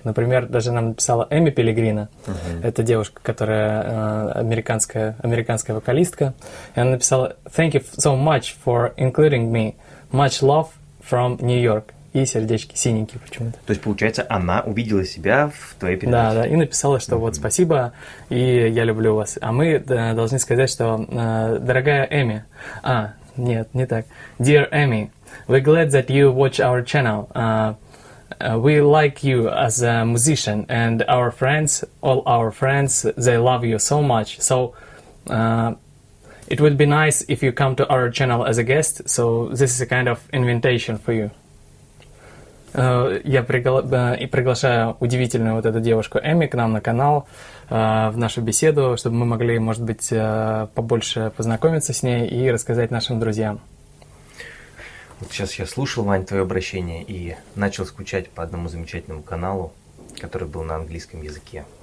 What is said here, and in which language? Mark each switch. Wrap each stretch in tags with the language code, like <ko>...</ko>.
<ru>Например, даже нам написала Эми Пелегрина, это девушка, которая американская вокалистка, и она написала</ru> <en>«Thank you so much for including me. Much love from New York».</en> <ru>И сердечки синенькие почему-то. То есть, получается, она увидела себя в твоей передаче. Да, и написала, что вот спасибо, и я люблю вас. А мы должны сказать, что дорогая Эми, нет, не так.</ru> <en>Dear Amy, we're glad that you watch our channel. We like you as a musician, and our friends, all our friends, they love you so much. So it would be nice if you come to our channel as a guest. So this is a kind of invitation for you.</en> <ru>Я приглашаю удивительную вот эту девушку Эми к нам на канал, в нашу беседу, чтобы мы могли, может быть, побольше познакомиться с ней и рассказать нашим друзьям. Вот сейчас я слушал, Вань, твое обращение и начал скучать по одному замечательному каналу, который был на английском языке.</ru>